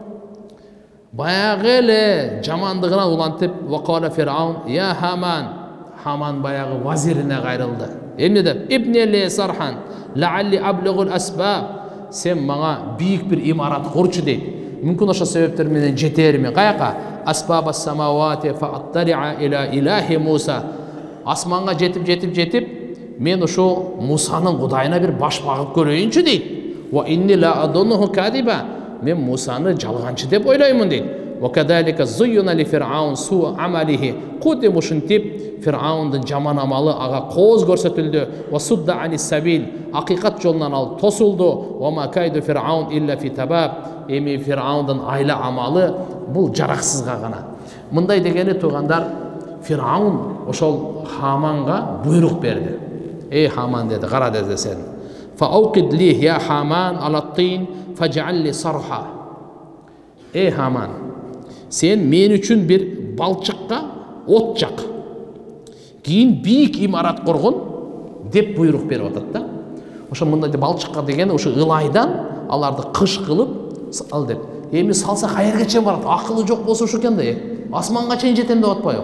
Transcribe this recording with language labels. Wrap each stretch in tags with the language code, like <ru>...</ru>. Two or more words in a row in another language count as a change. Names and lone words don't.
<ky>Баягы эле жамандыгынан улантып,</ky> <ar>وقال فرعون يا هامان.</ar> <ky>Хаман баягы вазирине кайрылды. Эмне деп?</ky> <ar>ابن لي صرحا لعلي أبلغ الأسباب.</ar> <ky>Сен мага бийик бир имарат курчу дейт. Мүмкүн ошо себептер менен жетермин. Каяка?</ky> <ar>أسباب السماوات فأطلع إلى إله موسى.</ar> <ky>Асманга жетип, мен ошо Мусанын Кудайына бир баш багып көрөйүнчү дейт.</ky> <ar>وإني لأظنه كاذبا.</ar> <ky>Мен Мусаны жалганчы деп ойлаймын дейт.</ky> <ar>وكذلك زين لفرعون سوء عمله.</ar> <ky>Куди мушинтип Фир'аундун жаман амалы ага кооз көрсөтүлдү.</ky> <ar>وصد عن السبيل.</ar> <ky>Акыйкат жолунан алып тосулду.</ky> <ar>وما كيد فرعون إلا في تباب.</ar> <ky>Эми Фир'аундун айла амалы бул жараксызга гана. Мындай дегени туугандар, Фир'аун ошол Хаманга буйрук берди. Эй Хаман деди, кара деди сен.</ky> <ar>فأوقد لي يا هامان على الطين فاجعل لي صرحا.</ar> <ky>Эй Хаман, сен мен үчүн бир балчыкка от жак. Кийин бийик имарат кургун деп буйрук берип атат да. Ошо мындай балчыкка деген ошо ылайдан аларды кыш кылып ал деп. Эми салса каерге чейин барат? Акылы жок болсо ошо экен да. Асманга чейин жетем деп атпайбы?</ky>